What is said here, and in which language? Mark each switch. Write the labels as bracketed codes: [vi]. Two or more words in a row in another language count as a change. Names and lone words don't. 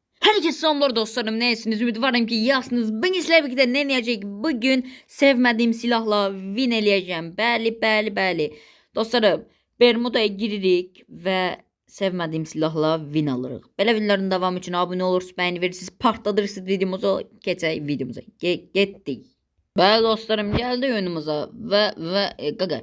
[tr] Herkese selamlar dostlarım. [az] Neyesiniz? Ümidvarım ki yaxsınız. [tr] Ben sizlerle birlikte ne eləyəcəyik? Bugün sevmediğim silahla win eləyəcəm. [az] Bəli. Dostlarım, Bermuda'ya giririk və [tr] sevmediğim silahla [az] win alırıq. Belə winlərin davamı üçün abunə olursunuz, bəyəni verirsiniz, partladırırsınız videomuzu. Keçək videomuza. Getdik. Bəli dostlarım, gəldik oyunumuza və qaqa.